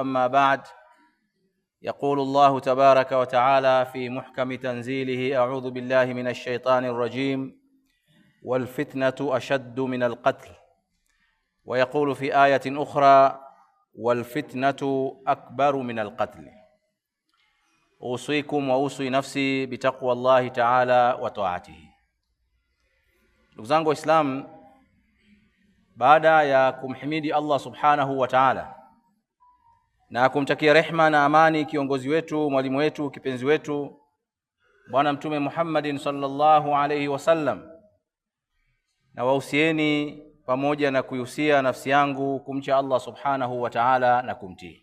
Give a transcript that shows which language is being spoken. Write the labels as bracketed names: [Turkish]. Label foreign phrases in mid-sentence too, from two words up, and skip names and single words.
[Arabic] أما بعد، يقول الله تبارك وتعالى في محكم تنزيله: أعوذ بالله من الشيطان الرجيم، والفتنة أشد من القتل. ويقول في آية أخرى: والفتنة أكبر من القتل. أوصيكم وأوصي نفسي بتقوى الله تعالى وطاعته. [Swahili] Ndugu zangu Waislamu, baada ya kumhimidi Allah [Arabic] سبحانه وتعالى [Swahili] na kumtakia rehma na amani kiongozi wetu, mwalimu wetu, kipenzi wetu, Bwana Mtume Muhammadin [Arabic] صلى الله عليه وسلم, [Swahili] na wahusieni pamoja na kuihusia nafsi yangu kumcha Allah [Arabic] سبحانه وتعالى [Swahili] na kumtii.